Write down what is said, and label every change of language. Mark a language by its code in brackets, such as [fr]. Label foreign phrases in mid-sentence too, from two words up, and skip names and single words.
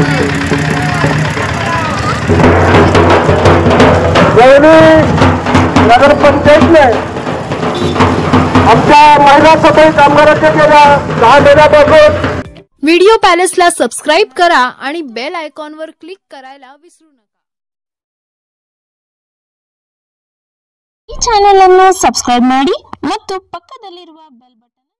[mr] देवणी नगरपंचायतने आमच्या महिला सफाई कामगारांच्या गेल्या 10 महिन्यापासून व्हिडिओ पॅलेसला सबस्क्राइब करा आणि [en] bell iconवर [mr] क्लिक करायला विसरू नका। [kn] ಈ ಚಾನೆಲ್ ಅನ್ನು ಸಬ್ಸ್ಕ್ರೈಬ್ ಮಾಡಿ ಮತ್ತು ಪಕ್ಕದಲ್ಲಿರುವ [en] bell button